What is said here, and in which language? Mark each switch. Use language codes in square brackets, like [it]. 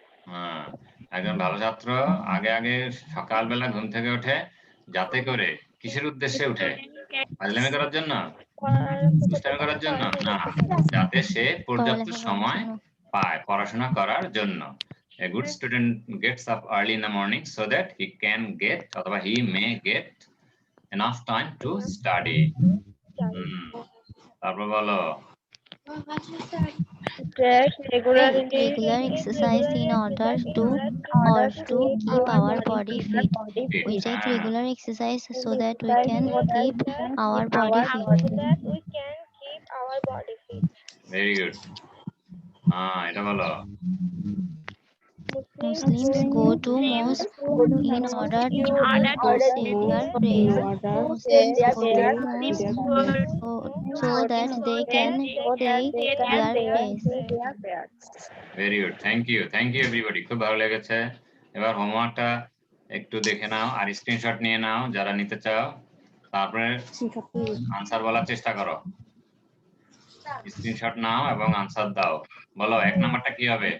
[bn] হ্যাঁ একজন ভালো ছাত্র আগে আগে সকালবেলা ঘুম থেকে ওঠে, যাতে করে কিসের উদ্দেশ্যে উঠে? ফাজলামি করার জন্য, দুষ্টামি করার জন্য না, যাতে সে পর্যাপ্ত পড়ালেখা করার সময় জন্য। পায় পড়াশোনা করার জন্য। [en] A good student gets up early in the morning so that he can get [bn] অথবা [en] he may get enough time to study. [bn] তারপর বলো। [en] Take regular Take regular exercise in order to keep our body fit. We take [bn] হ্যাঁ, [en] regular exercise so that we can keep our body fit. so that we can keep our body fit. very good. [bn] এটা বলো। [en] Muslims go to mosque in order to say their prayers. Muslims go to mosque so that they can say their prayers. [bn] Very good, thank you everybody, খুব ভালো লেগেছে। এবার হোমওয়ার্কটা একটু দেখে নাও আর screenshot নিয়ে নাও যারা নিতে চাও, তারপরে আনসার বলার চেষ্টা করো। স্ক্রিনশট নাও এবং আনসার দাও। বলো 1 নাম্বারটা কি হবে?